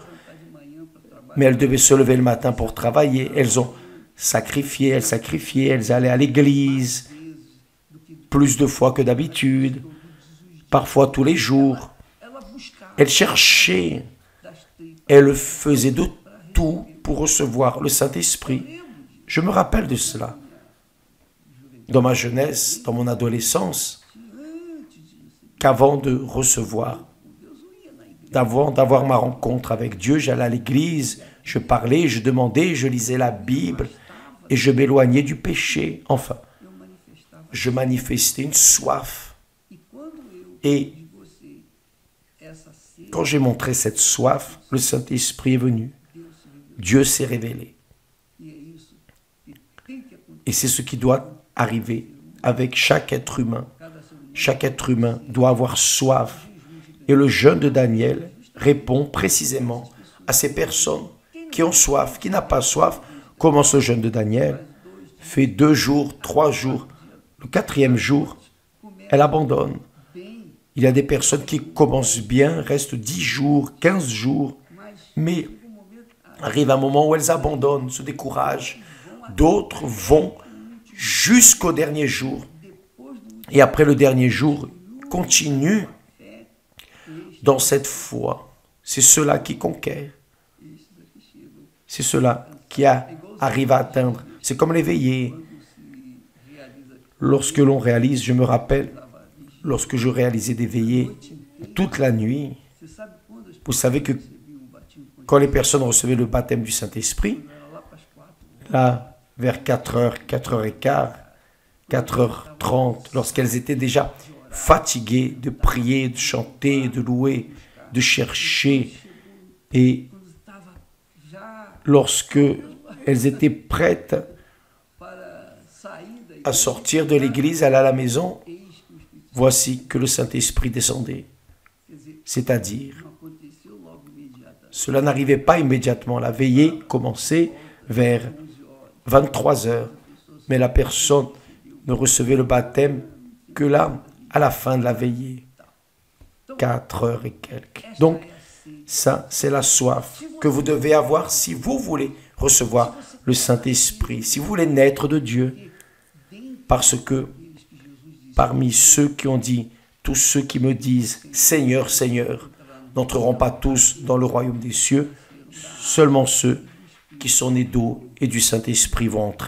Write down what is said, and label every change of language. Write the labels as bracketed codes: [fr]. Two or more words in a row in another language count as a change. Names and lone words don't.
[pt] de manhã para trabalhar, [fr] mais elles devaient se lever le matin pour travailler. Elles ont sacrifié, elles allaient à l'église plus de fois que d'habitude, parfois tous les jours. [pt] ela buscava [fr] Elles cherchaient, [pt] das tripas. [fr] elles faisaient de tout pour recevoir le Saint-Esprit. Je me rappelle de cela. Dans ma jeunesse, dans mon adolescence, qu'avant de recevoir, d'avant d'avoir ma rencontre avec Dieu, j'allais à l'église, je parlais, je demandais, je lisais la Bible et je m'éloignais du péché. Enfin, [pt] Eu manifestava. [fr] je manifestais une soif. [pt] E quando eu [fr] Et [pt] de você essa sede, [fr] quand j'ai montré cette soif, le Saint-Esprit est venu. Dieu s'est révélé. [pt] e é isso que tem que acontecer. [fr] Et c'est ce qui doit arriver avec chaque être humain. [pt] Cada ser humano [fr] Chaque être humain doit avoir soif. Et le jeûne de Daniel répond précisément à ces personnes qui ont soif. Qui n'a pas soif commence le jeûne de Daniel, fait 2 jours, 3 jours. Le 4e jour, elle abandonne. [pt] bem, [fr] Il y a des personnes qui commencent bien, restent 10 jours, 15 jours, mais [pt] chega um momento, [fr] arrive un moment où elles abandonnent, se découragent. D'autres vont jusqu'au dernier jour. [pt] depois do [fr] Et après le dernier jour, continuent dans cette foi. C'est cela qui conquiert. [pt] esses aqui chegam, [fr] C'est cela qui arrive à atteindre. C'est comme l'éveillé. [pt] se realiza [fr] Lorsque l'on réalise, je me rappelle, lorsque je réalisais des veillées toute la nuit, [pt] Você sabe quando as [fr] vous savez que [pt] recebiam o batismo com [fr] quand les personnes recevaient le baptême du Saint-Esprit, [pt] era lá para as 4 horas. [fr] là, vers 4h, 4h15, 4h30, lorsqu'elles étaient déjà fatiguées de prier, de chanter, de louer, de chercher, et [pt] quando estava já [fr] lorsque elles étaient prêtes [pt] para sair da [fr] à [pt] igreja, [fr] sortir de l'église, aller à la maison, [pt] eis que o Espírito [fr] voici que le Saint-Esprit descendait. [pt] Quer dizer, [fr] C'est-à-dire, [pt] não aconteceu logo imediatamente. [fr] cela n'arrivait pas immédiatement. La veillée commençait vers 23 heures, mais la personne ne recevait le baptême que là, à la fin de la veillée, 4 heures et quelques. Donc, ça, c'est la soif que vous devez avoir si vous voulez recevoir le Saint-Esprit, si vous voulez naître de Dieu, parce que parmi ceux qui ont dit, tous ceux qui me disent « Seigneur, Seigneur », n'entreront pas tous dans le royaume des cieux, seulement ceux qui sont nés d'eau et du Saint-Esprit vont entrer.